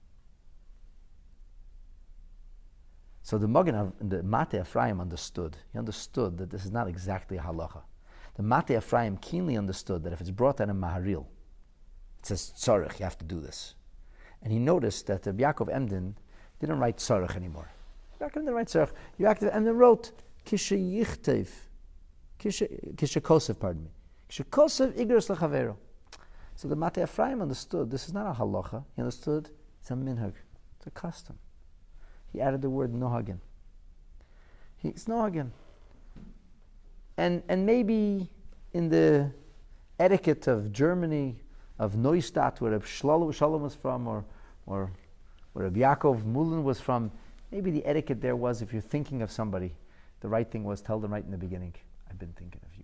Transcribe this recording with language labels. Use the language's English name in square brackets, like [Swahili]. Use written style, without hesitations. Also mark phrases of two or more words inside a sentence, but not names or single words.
[English] So the Matei Ephraim understood. He understood that this is not exactly a halacha. The Matei Ephraim keenly understood that if it's brought out in Maharil, it says tzarech, you have to do this. And he noticed that Rabbi Yaakov Emden didn't write tzarech anymore. Yaakov didn't write tzarech. Yaakov Emden wrote [Hebrew] כשיכתוב, כשכותב, [English] pardon me. [Hebrew] כשכותב אגרות לחבירו. [English] So the Matei Ephraim understood this is not a halacha. He understood it's a minhag, it's a custom. He added the word nohagen. It's nohagen. And maybe in the etiquette of Germany, of Neustadt, where Reb Shalom was from, or where Reb Yaakov Mulin was from, maybe the etiquette there was, if you're thinking of somebody, the right thing was tell them right in the beginning, I've been thinking of you.